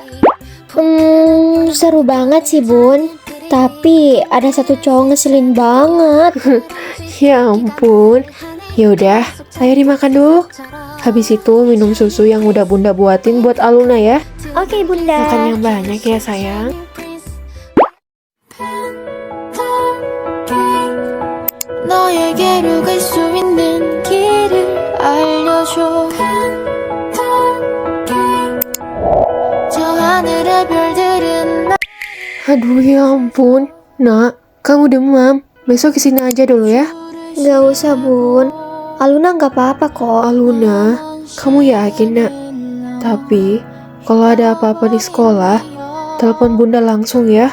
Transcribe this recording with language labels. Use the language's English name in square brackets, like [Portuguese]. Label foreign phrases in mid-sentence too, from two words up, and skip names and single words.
[Indonesian] Seru banget sih, Bun. Tapi ada satu cowok ngeselin banget. Ya ampun. Yaudah, ayo dimakan dulu. Habis itu minum susu yang udah Bunda buatin buat Aluna ya. Oke, Bunda. Makan yang banyak ya, sayang. [Korean] 너에게로 갈 수 있는 길을 알려줘 저 하늘의 별들은 [Indonesian] Aduh, ya ampun. Nak, kamu demam. Besok kesini aja dulu ya. Gak usah, Bun. Aluna gak apa-apa kok. Aluna, kamu yakin, Nak? Tapi, kalau ada apa-apa di sekolah, telepon Bunda langsung ya.